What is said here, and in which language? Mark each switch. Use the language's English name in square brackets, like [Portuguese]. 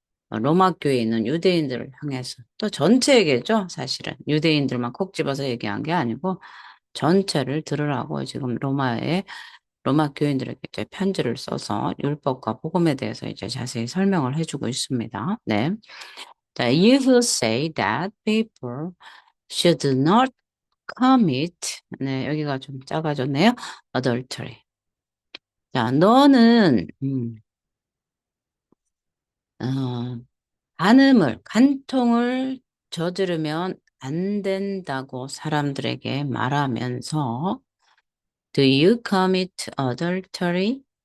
[Korean] 로마 교회에 있는 유대인들을 향해서 또 전체에게죠, 사실은 유대인들만 콕 집어서 얘기한 게 아니고 전체를 들으라고 지금 로마 교인들에게 이제 편지를 써서 율법과 복음에 대해서 이제 자세히 설명을 해주고 있습니다. 네. [English] 자, you who say that people should not commit. [Korean] 네, 여기가 좀 작아졌네요. [English] adultery. [Korean] 자, 너는, 어, 간통을 저지르면 안 된다고 사람들에게 말하면서 [English] do you commit adultery?